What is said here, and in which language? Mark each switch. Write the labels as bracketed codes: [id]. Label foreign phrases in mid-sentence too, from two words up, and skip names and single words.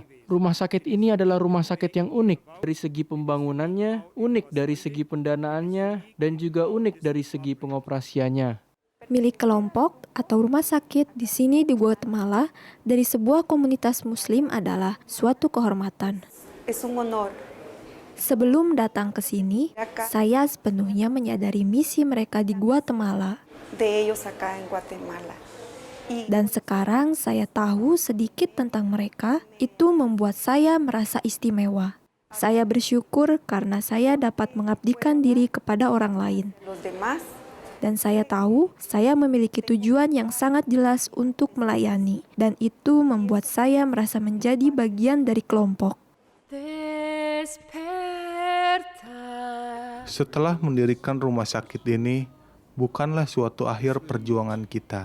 [id] Rumah sakit ini adalah rumah sakit yang unik dari segi pembangunannya, unik dari segi pendanaannya, dan juga unik dari segi pengoperasiannya. Milik kelompok atau rumah sakit di sini di Guatemala dari sebuah komunitas Muslim adalah suatu kehormatan. [es] Es un honor. [id] Sebelum datang ke sini, saya sepenuhnya menyadari misi mereka di Guatemala. [es] De ellos acá en Guatemala. [id] Dan sekarang saya tahu sedikit tentang mereka, itu membuat saya merasa istimewa. Saya bersyukur karena saya dapat mengabdikan diri kepada orang lain. [es] Los demás. [id] Dan saya tahu saya memiliki tujuan yang sangat jelas untuk melayani. Dan itu membuat saya merasa menjadi bagian dari kelompok. Setelah mendirikan rumah sakit ini, bukanlah suatu akhir perjuangan kita.